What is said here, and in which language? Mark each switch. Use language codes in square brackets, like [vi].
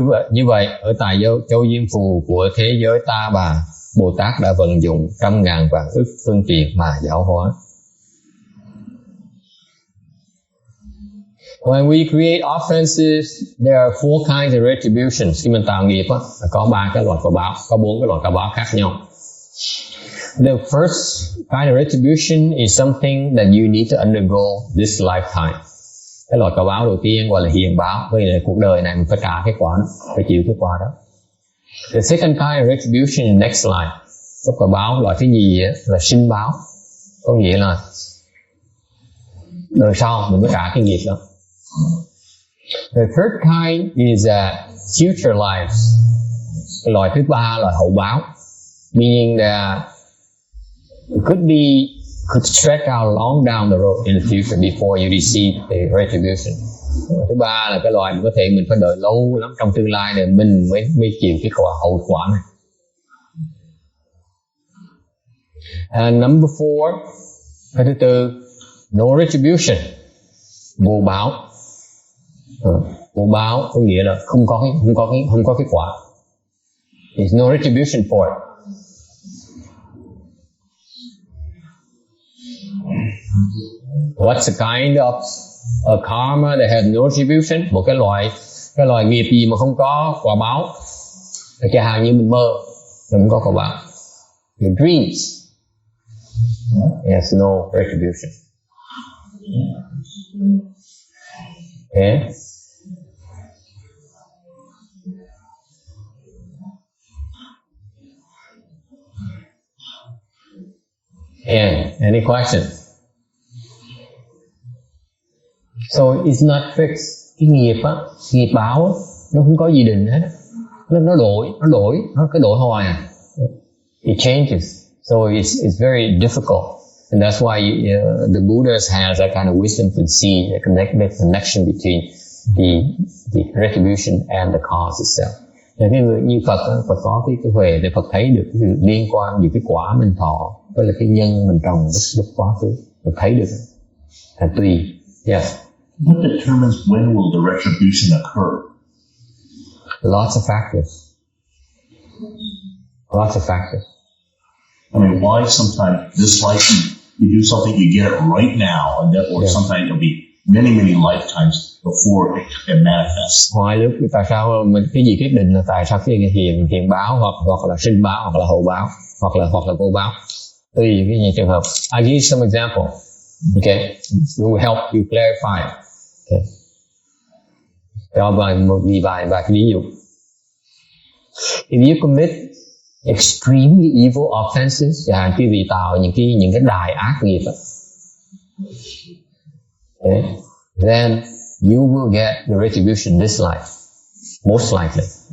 [vi] Như vậy ở tại châu Diêm Phù của thế giới ta bà, Bồ Tát đã vận dụng trăm ngàn vạn ức phương tiện mà giáo hóa. [en] When we create offenses, there are four kinds of retributions. [vi] Khi mình tạo nghiệp á, có ba cái loại quả báo, có bốn cái loại quả báo khác nhau. [en] The first kind of retribution is something that you need to undergo this lifetime. [vi] Cái loại quả báo đầu tiên gọi là hiền báo, vì là cuộc đời này mình phải trả cái quả đó, phải chịu cái quả đó. [en] The second kind of retribution is next life. [vi] Cái quả báo loại thứ nhì là sinh báo, có nghĩa là đời sau mình mới trả cái nghiệp đó. [en] The third kind is future lives. [vi] Cái loại thứ ba là hậu báo, [en] meaning that it could stretch out long down the road in the future before you receive the retribution. [vi] Thứ ba là cái loại có thể mình phải đợi lâu lắm trong tương lai để mình mới chịu cái quả hậu quả này. [en] And number 4, [vi] cái thứ tư, [en] no retribution, vô báo. [vi] Vô báo có nghĩa là không có cái quả. [en] There's no retribution for it. What's the kind of a karma that has no retribution? [vi] Một cái loại nghiệp gì mà không có quả báo? Chẳng hạn như mình mơ, mình không có quả báo. [en] Your dreams has no retribution. Okay. Yeah. Any questions? So it's not fixed. [vi] Cái nghiệp á, nghiệp báo á, nó không có gì định hết. Nó đổi, nó cứ đổi hoài à. [en] It changes. So it's very difficult. And that's why the Buddhas has that kind of wisdom to see the connection between the retribution and the cause itself. [vi] Và cái người như Phật có cái huệ để Phật thấy được cái sự liên quan giữa cái quả mình thọ với là cái nhân mình trồng lúc quá khứ. Phật thấy được. Là tùy. Yes. [en] What determines when will the retribution occur? Lots of factors. Lots of factors. I mean, why sometimes this life you do something, you get it right now, and that, or sometimes it'll be many lifetimes before it manifests. [vi] Hoài lúc tại sao mình cái gì quyết định là tại sao cái hiện báo hoặc là sinh báo hoặc là hậu báo hoặc là vô báo. Tùy cái gì trường hợp. [en] I give you some example. Okay, it will help you clarify. [vi] Okay. Cho vài cái ví dụ. [en] If you commit extremely evil offenses, [vi] chẳng hạn quý vị tạo những cái đại ác nghiệp, [en] okay, then you will get the retribution this life, most likely.